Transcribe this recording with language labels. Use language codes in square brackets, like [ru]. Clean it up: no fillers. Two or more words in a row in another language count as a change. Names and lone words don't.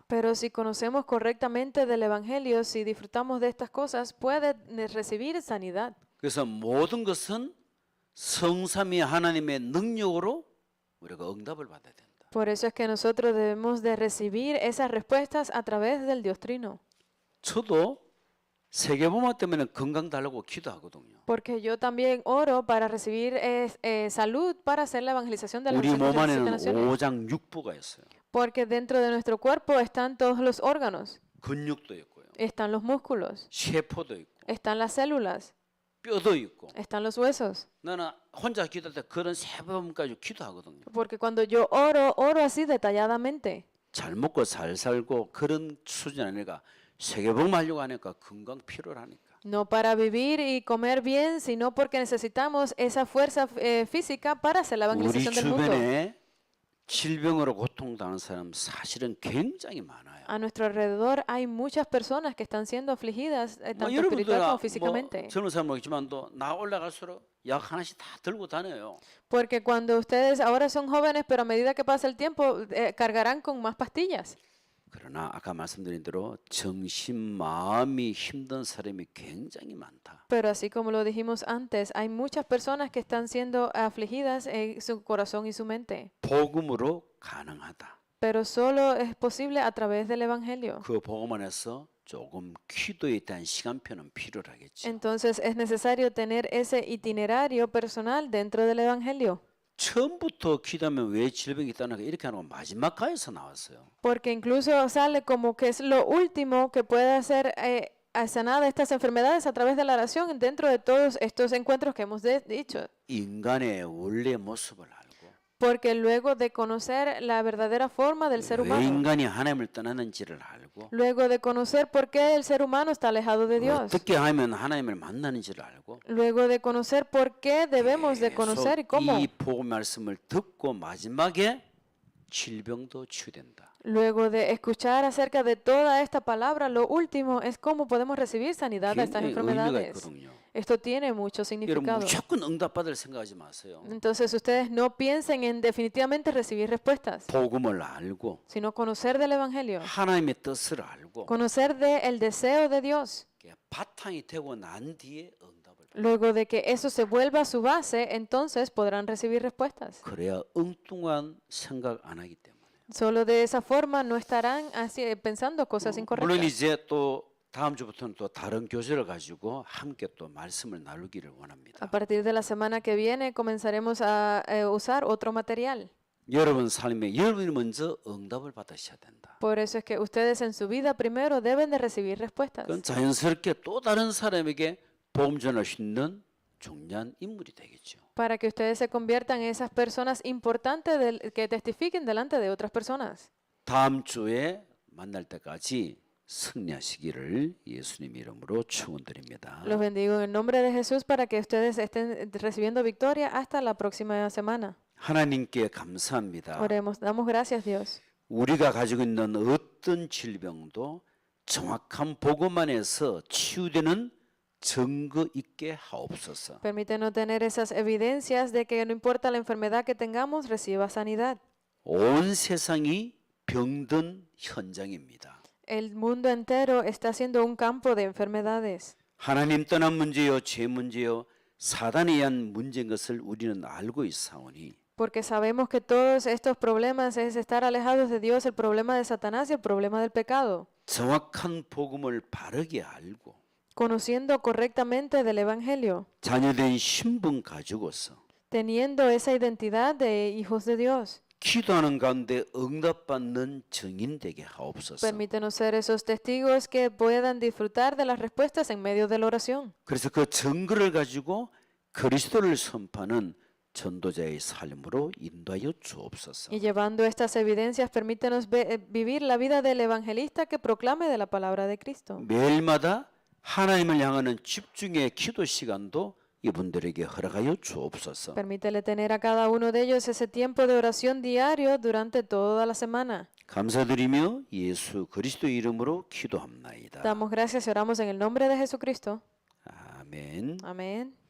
[es] Pero si conocemos correctamente del Evangelio, si disfrutamos de estas cosas, puede recibir sanidad. [ko] 그래서 모든 것은 성삼위 하나님의 능력으로 우리가 응답을 받아야 된다. [es] Por eso es que nosotros debemos de recibir esas respuestas a través del Dios Trino. [ko] 저도 세계복음 때문에 건강 달라고 기도하거든요. [es] Porque yo también oro para recibir salud para hacer la evangelización de las [ko] 우리 몸 187 안에는 [es] naciones. [ko] 오장육부가 있어요. [es] Porque dentro de nuestro cuerpo están todos los órganos, [ko] 근육도 있고요. [es] están los músculos, [ko] 세포도 있고 [es] están las células, [ko] 뼈도 있고. [es] están los huesos. [ko] 나는 혼자 기도할 때 그런 세부분까지 기도하거든요. [es] Porque cuando yo oro así detalladamente. [ko] 잘 먹고 잘 살고 그런 수준 아니라 세계복음 하려고 하니까 건강 필요하니까. [es] No para vivir y comer bien, sino porque necesitamos esa fuerza física para hacer la [ko] 우리 [es] evangelización del mundo. [ko] 주변에 질병으로 고통당하는 사람 사실은 굉장히 많아요. [es] A nuestro alrededor hay muchas personas que están siendo afligidas, [ko] 뭐 [es] tanto espiritual como [ko] 여러분들 [es] físicamente. [ko] 뭐 젊은 사람 모르겠지만도 나 올라갈수록 약 하나씩 다 들고 다녀요. [es] Porque cuando ustedes ahora son jóvenes, pero a medida que pasa el tiempo, cargarán con más pastillas. [ko] 그러나 아까 말씀드린 대로 정신 마음이 힘든 사람이 굉장히 많다. [es] Pero así como lo dijimos antes, hay muchas personas que están siendo afligidas en su corazón y su mente. [ko] 복음으로 가능하다. [es] Pero solo es posible a través del Evangelio. [ko] 그 복음 안에서 조금 기도에 대한 시간표는 필요하겠죠. [es] Entonces es necesario tener ese itinerario personal dentro del Evangelio. [ko] 처음부터 기도하면 왜 질병이 있다는 거 이렇게 하는 건 마지막 가에서 나왔어요. [es] Porque incluso sale como que es lo último que puede hacer sanar estas enfermedades a través de la oración dentro de todos estos encuentros que hemos dicho. [ko] 인간의 원래 모습을 알고 [es] Porque luego de conocer la verdadera forma del ser [ko] 왜 [es] humano, [ko] 인간이 하나님을 떠나는지를 알고 [es] luego de conocer por qué el ser humano está alejado de Dios, [ko] 어떻게 하면 하나님을 만나는지를 알고 [es] luego de conocer por qué debemos de [ko] 계속 [es] conocer y cómo, [ko] 이 복음 말씀을 듣고 마지막에 질병도 치유된다. [es] luego de escuchar acerca de toda esta palabra, lo último es cómo podemos recibir sanidad de estas [ko] 굉장히 의미가 [es] enfermedades. [ko] 있거든요. [es] Esto tiene mucho [ko] 여러분 [es] significado. [ko] 무조건 응답받을 생각하지 마세요. [es] Entonces ustedes no piensen en definitivamente recibir respuestas, [ko] 복음을 알고 [es] sino conocer del Evangelio, [ko] 하나님의 뜻을 알고 [es] conocer del deseo de Dios. [ko] 그게 바탕이 되고 난 뒤에 응답을 받아요. [es] Luego de que eso se vuelva su base, entonces podrán recibir respuestas. [ko] 그래야 엉뚱한 생각 안 하기 때문에. [es] Solo de esa forma no estarán pensando cosas [ko] 물론 [es] incorrectas. [ko] 이제 또 다음 주부터는 또 다른 교재를 가지고 함께 또 말씀을 나누기를 원합니다. [es] A partir de la semana que viene comenzaremos a usar otro material. [ko] 여러분 삶에 여러분이 먼저 응답을 받으셔야 된다. [es] Por eso es que ustedes en su vida primero deben de recibir respuestas. [ko] 그건 자연스럽게 또 다른 사람에게 복음 전할 수 있는 중요한 인물이 되겠죠. [es] Para que ustedes se conviertan en esas personas importantes que testifiquen delante de otras personas. [ko] 다음 주에 만날 때까지 승리하시기를 예수님 이름으로 축원드립니다. [es] Los bendigo en el nombre de Jesús para que ustedes estén recibiendo victoria hasta la próxima semana. [ko] 하나님께 감사합니다. [es] Oremos, damos gracias Dios. [ko] 우리가 가지고 있는 어떤 질병도 정확한 복음 안에서 치유되는 증거 있게 하옵소서. [es] Permítenos tener esas evidencias de que no importa la enfermedad que tengamos, reciba sanidad. [ko] 온 세상이 병든 현장입니다. [es] El mundo entero está siendo un campo de enfermedades. [ko] 하나님 떠난 문제요, 죄 문제요, 사단에 의한 문제인 것을 우리는 알고 있사오니 [es] Porque sabemos que todos estos problemas es estar alejados de Dios, el problema de Satanás y el problema del pecado. [ko] 정확한 복음을 바르게 알고 [es] Conociendo correctamente del Evangelio, [ko] 자녀된 신분 가지고서 [es] teniendo esa identidad de hijos de Dios. [ko] 기도하는 가운데 응답받는 증인 되게 하옵소서. [es] Permítenos ser esos testigos que puedan disfrutar de las respuestas en medio de la oración. [ko] 그래서 그 증거를 가지고 그리스도를 선포하는 전도자의 삶으로 인도하여 주옵소서. [es] Y llevando estas evidencias, permítenos vivir la vida del evangelista que proclame de la palabra de Cristo. [ko] 매일마다 하나님을 향하는 집중의 기도 시간도 이분들에게 허락하여 주옵소서. [es] Permítele tener a cada uno de ellos ese tiempo de oración diario durante toda la semana. [ko] 감사드리며 예수 그리스도 이름으로 기도합나이다. [es] Damos gracias y oramos en el nombre de Jesucristo. [ko] 아멘. [es] Amén.